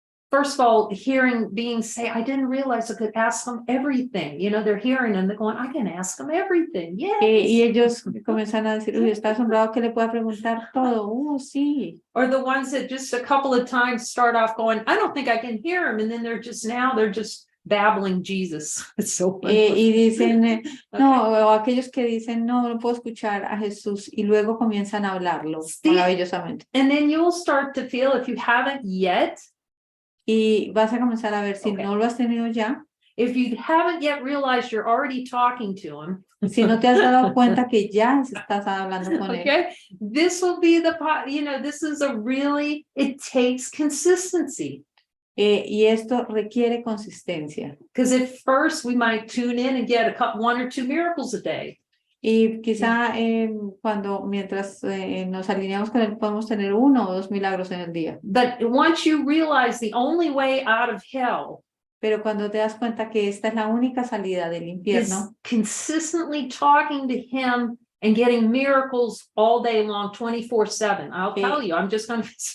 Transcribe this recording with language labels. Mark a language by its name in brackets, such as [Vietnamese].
[English] First of all, being say, I didn't realize I could ask them everything. You know, they're hearing and they're going, I can ask them everything. Yes. [Spanish] Y ellos comienzan a decir, uy, está asombrado que le pueda preguntar todo. Sí. [English] Or the ones that just a couple of times start off going, I don't think I can hear him. And then they're just babbling Jesus. It's so funny. [Spanish] Y dicen, no, o aquellos que dicen, no puedo escuchar a Jesús. Y luego comienzan a hablarlo maravillosamente. [English] And then you'll start to feel, if you haven't yet, [Spanish] y vas a comenzar a ver si no lo has tenido ya. [English] If you haven't yet realized you're already talking to him. [Spanish] Si no te has dado cuenta que ya estás hablando con él. [English] This will be this is it takes consistency. [Spanish] Y esto requiere consistencia. [English] Because at first we might tune in and get one or two miracles a day. [Spanish] Y quizá mientras nos alineamos con él podemos tener 1 o 2 milagros en el día. [English] But once you realize the only way out of hell, [Spanish] pero cuando te das cuenta que esta es la única salida del infierno, [English] consistently talking to him and getting miracles all day long, 24/7. I'll tell you, I'm just going to